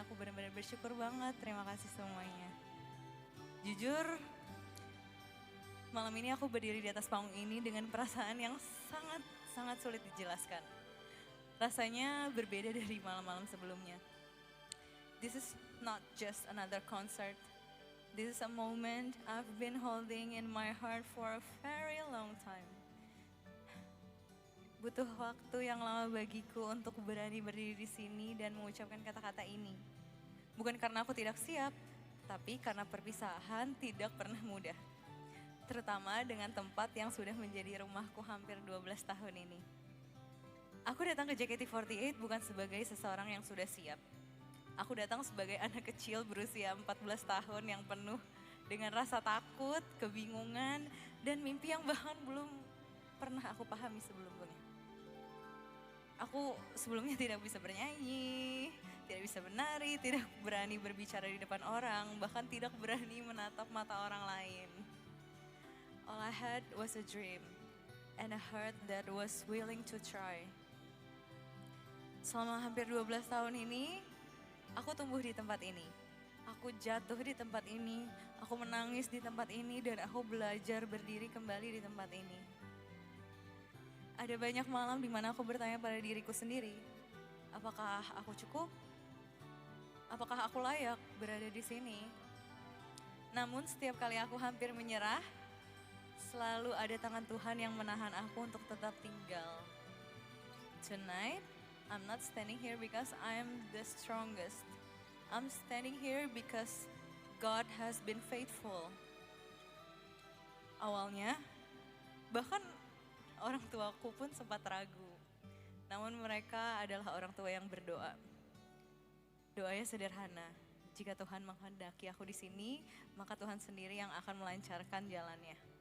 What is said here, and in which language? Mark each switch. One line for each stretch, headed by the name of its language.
Indonesian: Aku benar-benar bersyukur banget. Terima kasih semuanya. Jujur, malam ini aku berdiri di atas panggung ini dengan perasaan yang sangat sulit dijelaskan. Rasanya berbeda dari malam-malam sebelumnya.
English: This is not just another concert. This is a moment I've been holding in my heart for a very long time.
Indonesian: Butuh waktu yang lama bagiku untuk berani berdiri di sini dan mengucapkan kata-kata ini. Bukan karena aku tidak siap, tapi karena perpisahan tidak pernah mudah. Terutama dengan tempat yang sudah menjadi rumahku hampir 12 tahun ini. Aku datang ke JKT48 bukan sebagai seseorang yang sudah siap. Aku datang sebagai anak kecil berusia 14 tahun yang penuh dengan rasa takut, kebingungan, dan mimpi yang bahkan belum pernah aku pahami sebelumnya. Aku sebelumnya tidak bisa bernyanyi, tidak bisa menari, tidak berani berbicara di depan orang, bahkan tidak berani menatap mata orang lain.
English: All I had was a dream and a heart that was willing to try.
Indonesian: Selama hampir 12 tahun ini, aku tumbuh di tempat ini. Aku jatuh di tempat ini, aku menangis di tempat ini, dan aku belajar berdiri kembali di tempat ini. Ada banyak malam di mana aku bertanya pada diriku sendiri, apakah aku cukup? Apakah aku layak berada di sini? Namun setiap kali aku hampir menyerah, selalu ada tangan Tuhan yang menahan aku untuk tetap tinggal.
English: Tonight, I'm not standing here because I'm the strongest. I'm standing here because God has been faithful.
Indonesian: Awalnya, bahkan orang tuaku pun sempat ragu. Namun mereka adalah orang tua yang berdoa. Doanya sederhana. Jika Tuhan menghendaki aku di sini, maka Tuhan sendiri yang akan melancarkan jalannya.